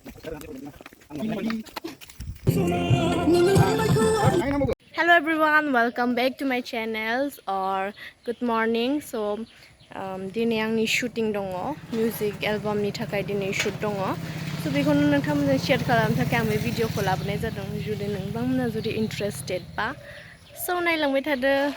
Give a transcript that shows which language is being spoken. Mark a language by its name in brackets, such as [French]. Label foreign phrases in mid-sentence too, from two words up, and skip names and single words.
[English] Hello everyone, welcome back to my channels or good morning. [Bodo] So दिनै आंनि shooting दङ [English] music album [Bodo] नि थाखाय दिनै shoot दङ. So बेखौनो नोंथांमोनजों share खालामनो थाखाय आं बे भिडिअखौ लाबोनाय जादों. जुदि नोंथांमोना जुदि interested बा so नायलांबाय थादो.